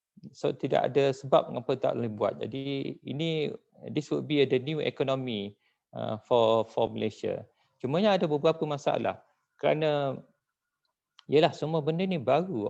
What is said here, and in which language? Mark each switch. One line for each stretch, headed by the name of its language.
Malay: So tidak ada sebab mengapa tak boleh buat.
English: Jadi this would be the new economy for Malaysia.
Malay: Cumanya ada beberapa masalah kerana yalah semua benda ni baru.